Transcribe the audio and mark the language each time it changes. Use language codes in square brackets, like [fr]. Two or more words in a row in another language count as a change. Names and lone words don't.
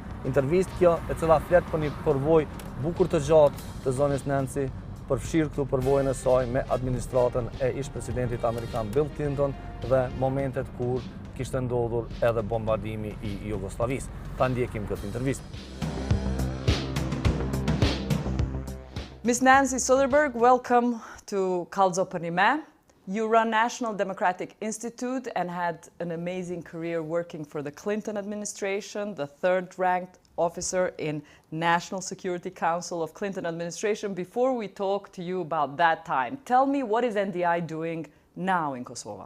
[sq] Intervistë kjo e cila flet për një përvojë bukur të gjatë të zonës Nancy, përfshirë këtu përvojën e saj me administratën e ish-presidentit amerikan Bill Clinton dhe momentet kur kishte ndodhur edhe bombardimi i Jugosllavisë. Ta ndjekim këtë intervistë. [en] Ms. Nancy Soderberg, welcome to Kallzo për një me. You run National Democratic Institute and had an amazing career working for the Clinton administration, the third-ranked officer in National Security Council of Clinton administration. Before we talk to you about that time, tell me, what is NDI doing now in Kosovo?